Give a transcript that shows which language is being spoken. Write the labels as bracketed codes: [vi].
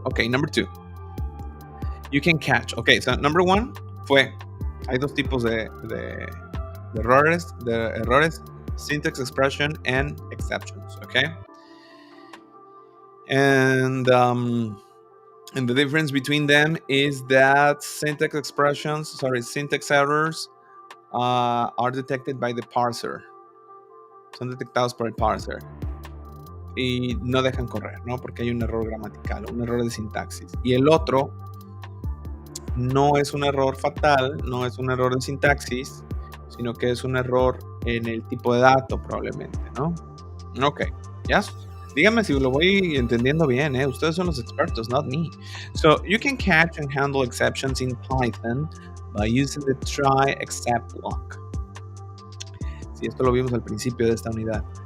[en] Okay, number 2. You can catch. Okay, so number 1 [es] hay dos tipos de errores, [en] syntax expression and exceptions, okay? And the difference between them is that syntax errors are detected by the parser. [es] Son detectados por el parser. Y no dejan correr, ¿no? Porque hay un error gramatical, un error de sintaxis. Y el otro no es un error fatal, no es un error de sintaxis, sino que es un error en el tipo de dato probablemente, ¿no? Ok, ¿ya? Díganme si lo voy entendiendo bien, ¿eh? Ustedes son los expertos, [en] not me. So, you can catch and handle exceptions in Python by using the try except block. [es] Sí, esto lo vimos al principio de esta unidad.